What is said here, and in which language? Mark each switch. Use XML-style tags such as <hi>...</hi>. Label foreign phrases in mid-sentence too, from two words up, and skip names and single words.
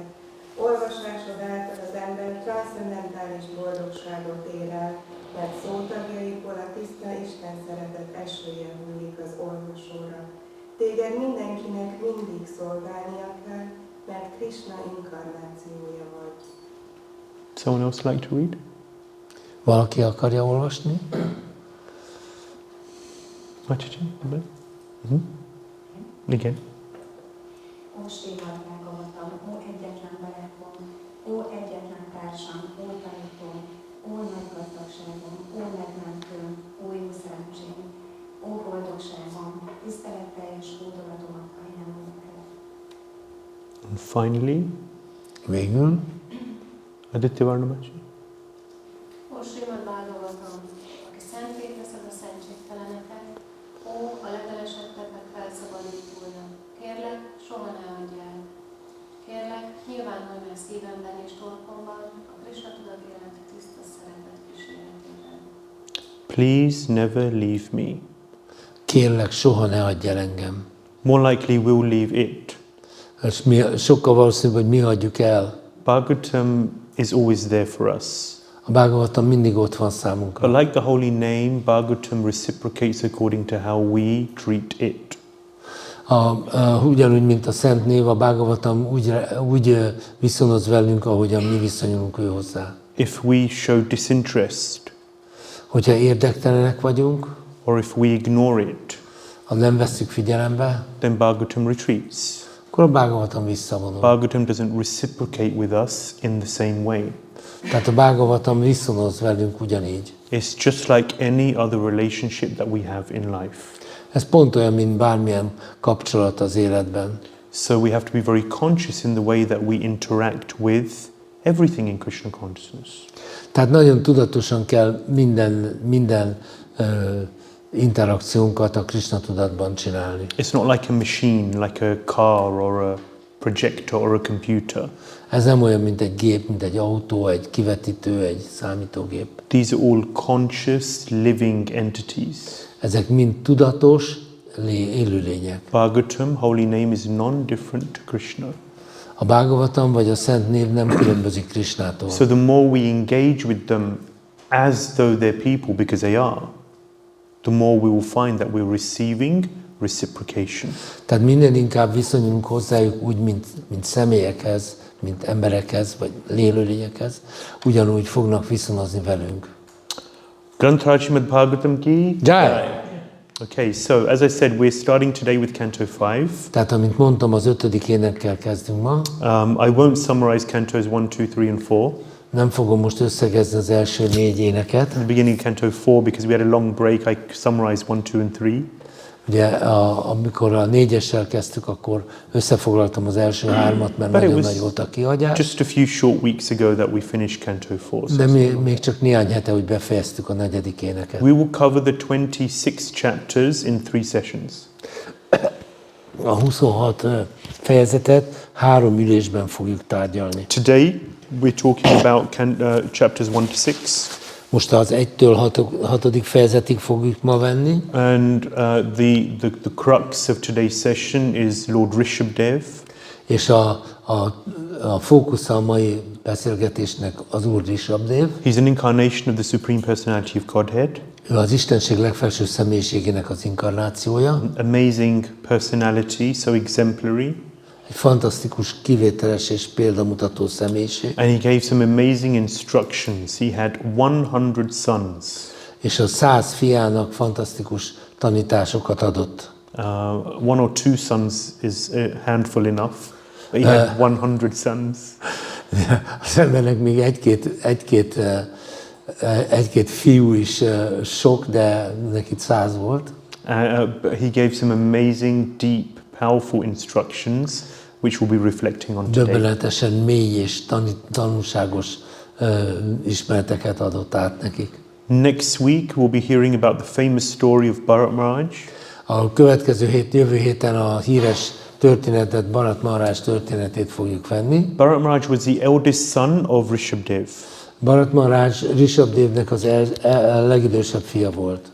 <hu>Olvasásod által az ember transzcendentális boldogságot ér el, mert szótagjaiból a tiszta Isten szeretet esője hullik az olvasóra. Téged mindenkinek mindig szolgálnia kell, mert Krishna inkarnációja vagy.</hu> <en>Someone else like to read?</en> <hu>Valaki akarja olvasni?</hu> <en>Machichi? Again.</en> <hu>Ó Śrīmad-Bhāgavatam, ó egyetlen barátom, ó egyetlen társam, ó tanítóm, ó nagy gazdagságom, ó megmentőm, ó jó szerencsém, ó boldogságom, tiszteletteljes hódolatomat ajánlom neked.</hu> <en>And finally,</en> <hu>Végül.</hu> <en>Aditya Varnamachi?</en> <hu>Ó Śrīmad-Bhāgavatam, aki szenté teszed a szentségteleneket, ó a legelesettebbek felszabadítója, kérlek, soha ne adj el. Kérlek, nyilvánulj meg szívemben és torkomban, a Krishna tudat életi tiszta szeretet kíséretében.</hu> <en>Please never leave me.</en> <hu>Kérlek, soha ne adj el engem.</hu> <en>More likely we'll leave it.</en> <hu>És sokkal valószínűbb, hogy mi adjuk el.</hu> <en>Bhagavatam is always there for us.</en> <hu>A Bhagavatam mindig ott van számunkra.</hu> <en>But like the holy name, Bhagavatam reciprocates according to how we treat it.</en> <hu>Ugyanúgy, mint a Szent Név, a Bhagavatam úgy viszonoz velünk, ahogyan mi viszonyulunk ő hozzá.</hu> <en>If we show disinterest,</en> <hu>Hogyha érdektelenek vagyunk,</hu> <en>or if we ignore it,</en> <hu>ha nem vesszük figyelembe,</hu> <en>then Bhagavatam retreats.</en> <hu>akkor a Bhagavatam visszavonul.</hu> <en>Bhagavatam doesn't reciprocate with us in the same way.</en> <hu>Tehát a Bhagavatam viszonoz velünk ugyanígy.</hu> <en>It's just like any other relationship that we have in life.</en> <hu>Ez pont olyan, mint bármilyen kapcsolat az életben.</hu> <en>So we have to be very conscious in the way that we interact with everything in Krishna consciousness.</en> <hu>Tehát nagyon tudatosan kell minden interakciónkat a Krishna tudatban csinálni.</hu> <en>It's not like a machine, like a car or a projector or a computer.</en> <hu>Ez nem olyan, mint egy gép, mint egy autó, egy kivetítő, egy számítógép.</hu> <en>These are all conscious, living entities.</en> <hu>Ezek mind tudatos, élőlények.</hu> <en>Bhagavatam, holy name, is non-different to Krishna.</en> <hu>A Bhagavatam vagy a Szent Név nem különbözik Krishnától.</hu> <en>So the more we engage with them as though they're people, because they are, the more we will find that we're receiving reciprocation.</en> <hu>Tehát minden inkább viszonyulunk hozzájuk úgy, mint személyekhez, mint emberekhez, vagy élőlényekhez, ugyanúgy fognak viszonozni velünk.</hu> <hi>ग्रंथ श्रीमद्भागवतम् की Jai!</hi> <en>Okay, so as I said, we're starting today with Canto 5.</en> <hu>Tehát, amint mondtam, az 5. énekkel kezdünk ma.</hu> <en>I won't summarize Cantos 1, 2, 3 and 4.</en> <hu>Nem fogom most összegezni az első 4 éneket.</hu> <en>At the beginning of Canto 4, because we had a long break, I summarized 1, 2 and 3.</en> <hu>Ugye amikor a 4-essel kezdtük, akkor összefoglaltam az első 3-at, mert</hu> <en>But it</en> <hu>nagyon</hu> <en>was</en> <hu>nagy volt a kihagyás.</hu> <en>just a few short weeks ago that we finished Canto 4.</en> <hu>De még csak néhány hete, hogy befejeztük a 4. éneket.</hu> <en>We will cover the 26 chapters in 3 sessions.</en> <hu>A 26 fejezetet 3 ülésben fogjuk tárgyalni.</hu> <en>Today we're talking about chapters 1 to 6.</en> <hu>Most az 1-től 6. fejezetig fogjuk ma venni.</hu> <en>And the crux of today's session is Lord Rishabhadeva.</en> <hu>És a fókusza a mai beszélgetésnek az Úr Ṛṣabhadeva.</hu> <en>He's an incarnation of the Supreme Personality of Godhead.</en> <hu>Ő az Istenség legfelső személyiségének az inkarnációja.</hu> <en>Amazing personality, so exemplary.</en> <hu>Egy fantasztikus, kivételes és példamutató személyiség.</hu> <en>And he gave some amazing instructions. He had 100 sons.</en> <hu>És a 100 fiának fantasztikus tanításokat adott.</hu> <en>1 or 2 sons is a handful enough. But he had 100 sons.</en> <hu>Az embernek még egy-két fiú is sok, de neki 100 volt.</hu> <en>He gave some amazing, deep, powerful instructions, which we'll be reflecting on today.</en> <hu>Döbbenetesen mély és tanulságos ismereteket adott át nekik.</hu> <en>Next week we'll be hearing about the famous story of Bhagavatam.</en> <hu>A következő jövő héten a híres történetet, Bharat Maharaj történetét fogjuk venni.</hu> <en>Bhagavatam was the eldest son of Rishabhadeva.</en> <hu>Bharat Maharaj Ṛṣabhadevnek az legidősebb fia volt.</hu>